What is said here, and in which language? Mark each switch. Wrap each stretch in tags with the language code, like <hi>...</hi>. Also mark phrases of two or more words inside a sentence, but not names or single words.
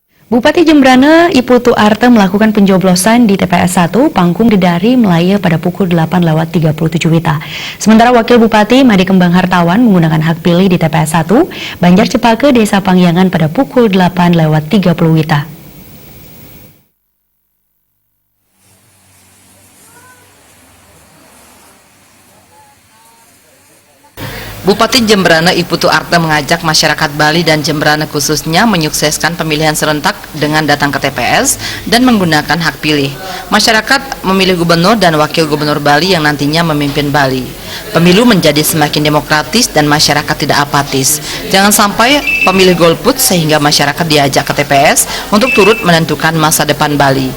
<id>Bupati Jembrana Iputu Arte melakukan pencoblosan di TPS 1 Panggung Dedari Melaya pada pukul 8.37 WITA. Sementara Wakil Bupati Made Kembang Hartawan menggunakan hak pilih di TPS 1 Banjar Cepake Desa Pangyangan pada pukul 8.30 WITA. Bupati Jembrana Iputu Arte mengajak masyarakat Bali dan Jembrana khususnya menyukseskan pemilihan serentak dengan datang ke TPS dan menggunakan hak pilih. Masyarakat memilih gubernur dan wakil gubernur Bali yang nantinya memimpin Bali. Pemilu menjadi semakin demokratis dan masyarakat tidak apatis. Jangan sampai pemilih golput sehingga masyarakat diajak ke TPS untuk turut menentukan masa depan Bali.</id>